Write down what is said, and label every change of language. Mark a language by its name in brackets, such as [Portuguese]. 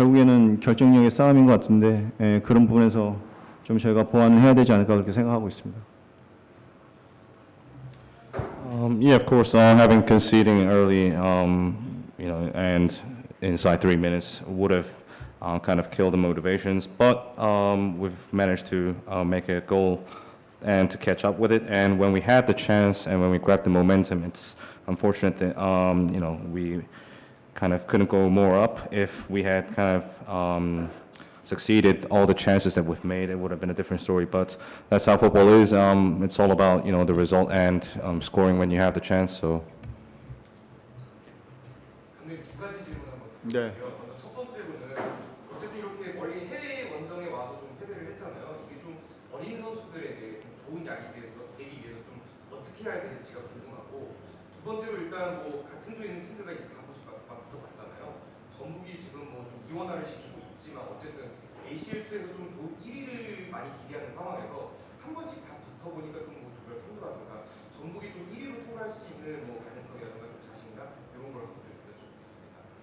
[Korean] 결국에는 결정력의 싸움인 것 같은데 그런 부분에서 좀 저희가 보완을 해야 되지 않을까 그렇게 생각하고 있습니다. [English] Yeah, of course, having conceding early, and inside 3 minutes would have kind of killed the motivations. But we've managed to make a goal and to catch up with it. And when we had the chance and when we grabbed the momentum, it's unfortunate that we kind of couldn't go more up. If we had kind of succeeded all the chances that we've made, it would have been a different story. But that's how football is. It's all about the result and scoring when you have the chance. So. [Korean] 두 가지 질문 한번 네. 드릴게요. 첫 번째로는 어쨌든 이렇게 멀리 해외 원정에 와서 좀 패배를 했잖아요. 이게 좀 어린 선수들에게 좀 좋은 되기 위해서 좀 어떻게 해야 될지가 궁금하고 두 번째로 일단 뭐 같은 조에 있는 저희가 이제 가끔씩 붙어봤잖아요. 전북이 지금 뭐 좀 이원화를 시키고 있지만 어쨌든 ACL2에서 좀 1위를 많이 기대하는 상황에서 한 번씩 다 붙어보니까 좀 뭐 조별 선두라든가 전북이 좀 1위로 통할 수 있는 뭐 가능성이라든가 좀 자신감 이런 걸 한번 좀 여쭤보겠습니다.